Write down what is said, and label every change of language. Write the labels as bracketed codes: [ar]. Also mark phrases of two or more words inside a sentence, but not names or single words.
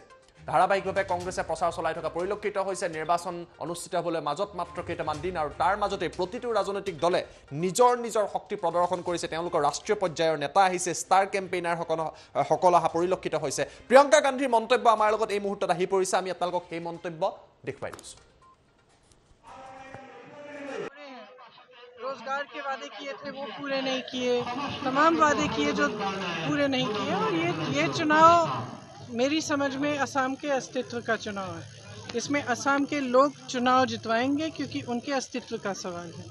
[as] ধাৰাবাহিকভাৱে কংগ্ৰেছে প্ৰচাৰ চলাই থকা পৰিলক্ষিত হৈছে। নিৰ্বাচন অনুষ্ঠিত হ'বলৈ মাজত মাত্ৰ কেইটামান দিন আৰু তাৰ মাজতে প্ৰতিটো ৰাজনৈতিক দলে নিজৰ নিজৰ শক্তি প্ৰদৰ্শন কৰিছে। তেওঁলোকৰ ৰাষ্ট্ৰীয় পৰ্যায়ৰ নেতা আহিছে, [en] star campaigners [as] অহা পৰিলক্ষিত হৈছে। প্ৰিয়ংকা গান্ধীৰ মন্তব্য আমাৰ লগত এই মুহূৰ্তত আহি পৰিছে। আমি আপোনালোকক সেই মন্তব্য দেখুৱাই দিছোঁ। [hi] रोजगार के वादे किए थे वो पूरे नहीं किए, तमाम वादे किए जो पूरे नहीं किए। और ये चुनाव मेरी समझ में असम के अस्तित्व का चुनाव है। इसमें असम के लोग चुनाव जितवाएंगे क्योंकि उनके अस्तित्व का सवाल है।